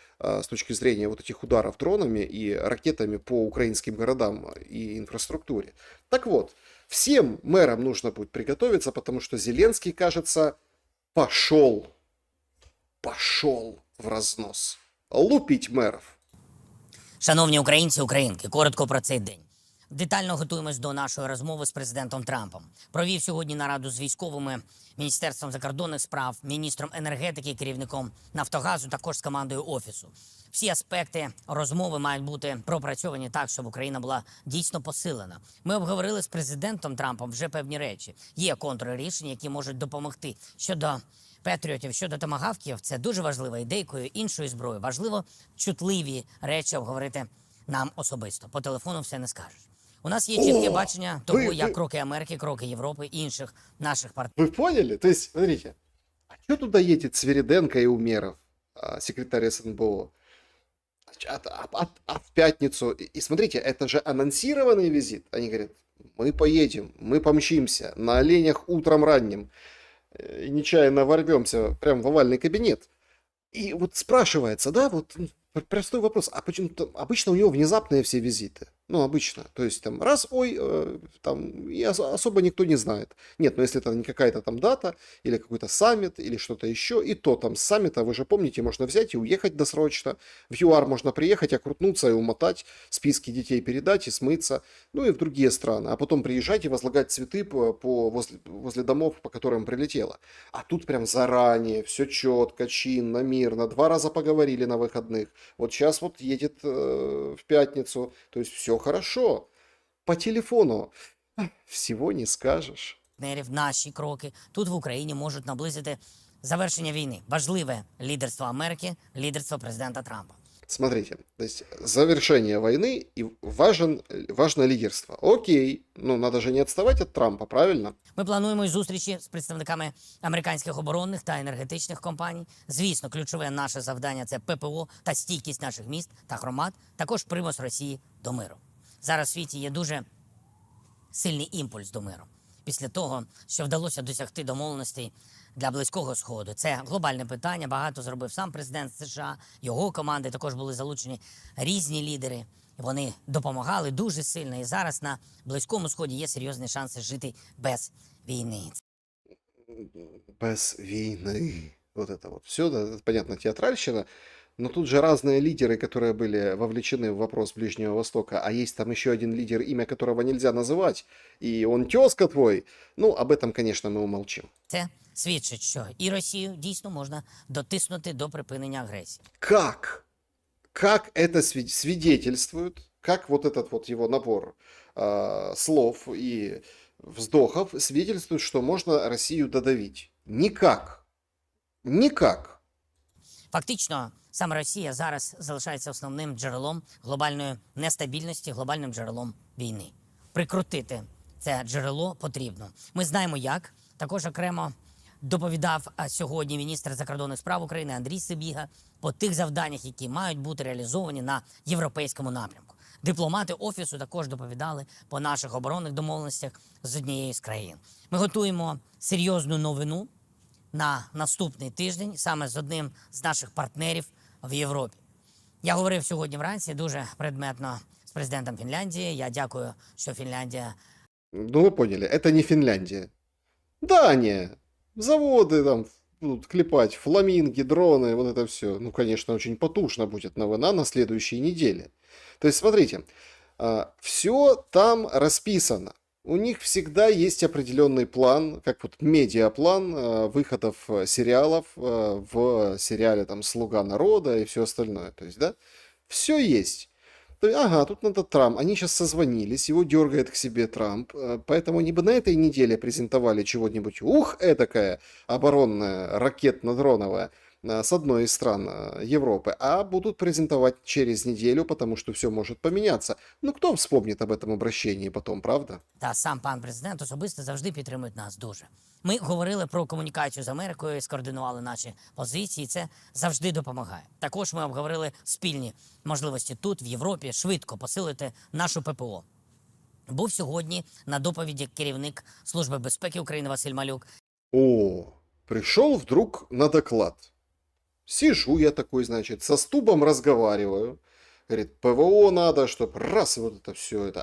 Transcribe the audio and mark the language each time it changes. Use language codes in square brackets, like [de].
[ru] С точки зрения вот этих ударов дронами и ракетами по украинским городам и инфраструктуре. Так вот, всем мэрам нужно будет приготовиться, потому что Зеленский, кажется, пошел в разнос. Лупить меров. [uk] Шановні українці, українки, коротко про цей день. Детально готуємось до нашої розмови з президентом Трампом. Провів сьогодні нараду з військовими, Міністерством закордонних справ, міністром енергетики, керівником Нафтогазу, також з командою Офісу. Всі аспекти розмови мають бути пропрацьовані так, щоб Україна була дійсно посилена. Ми обговорили з президентом Трампом вже певні речі. Є контррішення, які можуть допомогти. Щодо Петріотів, щодо томагавків, це дуже важливо. І деякою іншою зброєю важливо чутливі речі обговорити нам особисто. По телефону все не скажеш. У нас є чітке бачення того, як кроки Америки, кроки Європи і інших наших партнерів. [ru] Вы поняли? То есть, смотрите, а что туда едет Свириденко и Умеров, секретарь СНБО? А в пятницу, и смотрите, это же анонсированный визит. Они говорят: мы поедем, мы помчимся на оленях утром ранним, и нечаянно ворвемся прямо в овальный кабинет. И вот спрашивается, да, вот простой вопрос: а почему обычно у него внезапные все визиты? Ну, обычно. То есть там раз, ой, там и особо никто не знает. Нет, но если это не какая-то там дата, или какой-то саммит, или что-то еще, и то там с саммита, вы же помните, можно взять и уехать досрочно. В ЮАР можно приехать, окрутнуться и умотать, списки детей передать и смыться. Ну и в другие страны. А потом приезжать и возлагать цветы возле домов, по которым прилетело. А тут прям заранее, все четко, чинно, мирно. 2 раза поговорили на выходных. Вот сейчас вот едет в пятницу. То есть все хорошо. По телефону всего не скажешь. [uk] Наші кроки тут в Україні можуть наблизити завершення війни. Важливе лідерство Америки, лідерство президента Трампа. [ru] Смотрите, то есть завершение войны и важно лидерство. Окей, ну надо же не отставать от Трампа, правильно? [uk] Ми плануємо й зустрічі з представниками американських оборонних та енергетичних компаній. Звісно, ключове наше завдання – це ППО та стійкість наших міст та громад, також примус Росії до миру. Зараз в світі є дуже сильний імпульс до миру. Після того, що вдалося досягти домовленостей для Близького Сходу. Це глобальне питання, багато зробив сам президент США, його команди, також були залучені різні лідери. Вони допомагали дуже сильно, і зараз на Близькому Сході є серйозні шанси жити без війни. [ru] Без войны. Вот это вот все, да, это, понятно, театральщина. Но тут же разные лидеры, которые были вовлечены в вопрос Ближнего Востока, а есть там еще один лидер, имя которого нельзя называть, и он тезка твой. Ну, об этом, конечно, мы умолчим. [uk] Це свідчить, що і Росію дійсно можна дотиснути до припинення агресії. [ru] Как? Как это свидетельствует, как вот этот вот его набор слов и вздохов свидетельствует, что можно Россию додавить? Никак. Никак. [uk] Фактично, саме Росія зараз залишається основним джерелом глобальної нестабільності, глобальним джерелом війни. Прикрутити це джерело потрібно. Ми знаємо як. Також окремо доповідав сьогодні міністр закордонних справ України Андрій Сибіга по тих завданнях, які мають бути реалізовані на європейському напрямку. Дипломати Офісу також доповідали по наших оборонних домовленостях з однією з країн. Ми готуємо серйозну новину на наступний тиждень саме з одним з наших партнерів в Європі. Я говорив сьогодні вранці дуже предметно з президентом Фінляндії. Я дякую, що Фінляндія... [ru] Ну, вы поняли, это не Финляндия. Дания. Заводы там будут клепать, фламинги, дроны, вот это все. Ну, конечно, очень потужно будет новина на следующей неделе. То есть, смотрите, все там расписано. У них всегда есть определенный план, как вот медиаплан выходов сериалов в сериале там «Слуга народа» и все остальное. То есть, да, все есть. Ага, тут надо Трамп. Они сейчас созвонились, его дергает к себе Трамп. Поэтому они бы на этой неделе презентовали чего-нибудь, этакое оборонное, ракетно-дроновое с одной из стран Европы, а будут презентовать через неделю, потому что все может поменяться. Ну, кто вспомнит об этом обращении потом, правда? [uk] Та сам пан президент особисто завжди підтримують нас дуже. Ми говорили про комунікацію з Америкою, скоординували наші позиції, це завжди допомагає. Також ми обговорили спільні можливості тут, в Європі, швидко посилити нашу ППО. Був сьогодні на доповіді керівник Служби безпеки України Василь Малюк. [ru] О, пришел вдруг на доклад. Сижу я такой, значит, со Стубом разговариваю. Говорит, ПВО надо, чтобы раз, вот это все это.